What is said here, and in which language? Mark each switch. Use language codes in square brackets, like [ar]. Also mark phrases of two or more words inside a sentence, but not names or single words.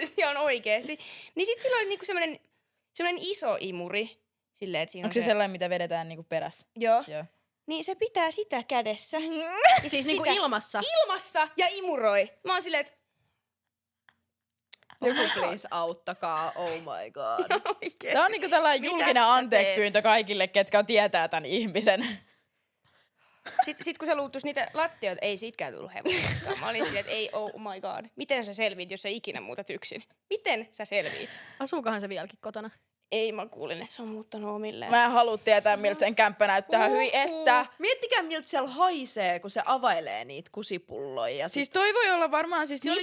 [fi] Niin sit sillä oli niinku semmonen Semmoinen iso imuri. Silleen, että siinä Onko se sellainen, mitä vedetään niinku perässä? Joo. Joo. Niin se pitää sitä kädessä. Siis niinku Sitä ilmassa. ilmassa ja imuroi. Mä oon silleen, että Joku please auttakaa, [en] oh my god. [fi] oikeesti. Tää on niinku tällainen Mitä julkinen sä anteeksipyyntö kaikille, ketkä tietää tämän ihmisen. Sitten kun sä luuttus niitä lattioita, ei siitäkään tullut hevosta koskaan. Mä olin silleen, että ei, [en] oh my god. [fi] Miten sä selviit, jos sä ikinä muutat yksin? Miten sä selviit? Asuukohan se vieläkin kotona? Ei, mä kuulin, että se on muuttanut omilleen. Mä en halua tietää, miltä sen kämppä näyttää. Hyi että. Miettikää, miltä siellä haisee, kun se availee niitä kusipulloja. Ja Siis toi voi olla varmaan siis Siinä